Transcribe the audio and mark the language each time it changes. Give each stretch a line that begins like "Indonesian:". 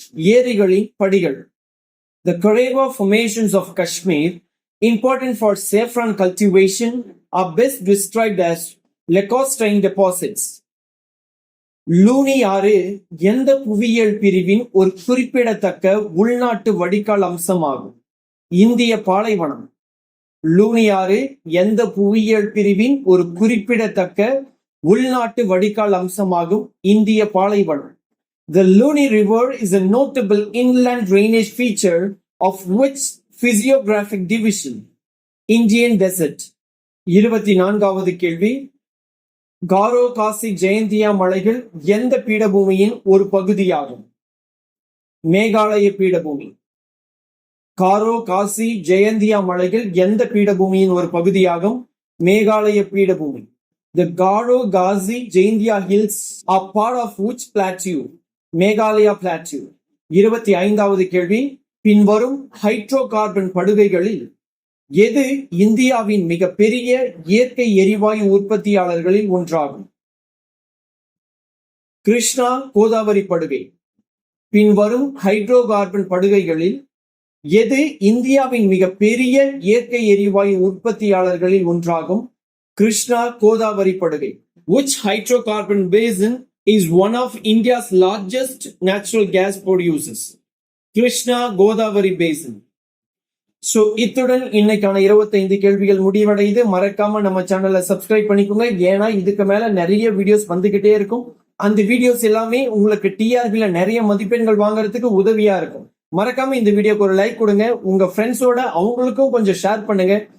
Tamil: ஏரிகளின் படிகள்.
English: The Kareva formations of Kashmir, important for saffron cultivation, are best described as lacustrine deposits.
Tamil: Luni ஆறு எந்த புவியியல் பிரிவின் ஒரு குறிப்பிடத்தக்க உள்நாட்டு வடிகால் அம்சமாகும்? இந்திய பாலைவனம். லூனி ஆறு எந்த புவியியல் பிரிவின் ஒரு குறிப்பிடத்தக்க உள்நாட்டு வடிகால் அம்சமாகும்? இந்திய பாலைவனம்.
English: The Luni River is a notable inland drainage feature of which physiographic division? Indian Desert.
Tamil: 24வது கேள்வி, காரோ காசி ஜெயந்தியா மலைகள் எந்த பீடபூமியின் ஒரு பகுதியாகும்? மேகாலய பீடபூமி. காரோ காசி ஜெயந்தியா மலைகள் எந்த பீடபூமியின் ஒரு பகுதியாகும்? மேகாலய பீடபூமி.
English: The Garo Ghazi Jaintia hills are part of which plateau? Meghalaya plateau.
Tamil: 25வது கேள்வி, பின்வரும் ஹைட்ரோ கார்பன் படுகைகளில் எது இந்தியாவின் மிகப்பெரிய இயற்கை எரிவாயு உற்பத்தியாளர்களில் ஒன்றாகும்? கிருஷ்ணா கோதாவரி படுகை. பின்வரும் ஹைட்ரோ கார்பன் படுகைகளில் எது இந்தியாவின் மிகப்பெரிய இயற்கை எரிவாயு உற்பத்தியாளர்களில் ஒன்றாகும்? கிருஷ்ணா கோதாவரி படுகை.
English: Which hydrocarbon basin is one of India's largest natural gas producers? Krishna Godavari basin.
Tamil: So இத்துடன் இன்னைக்கான 25 கேள்விகள் முடிவடையுது. மறக்காம நம்ம சேனலை சப்ஸ்கிரைப் பண்ணிக்கோங்க. ஏன்னா இதுக்கு மேல நிறைய வீடியோஸ் வந்துகிட்டே இருக்கும். அந்த வீடியோஸ் எல்லாமே உங்களுக்கு டிஆர்பில நிறைய மதிப்பெண்கள் வாங்குறதுக்கு உதவியா இருக்கும். மறக்காம இந்த வீடியோக்கு ஒரு லைக் கொடுங்க. உங்க ஃப்ரெண்ட்ஸோட அவங்களுக்கும் கொஞ்சம் ஷேர் பண்ணுங்க.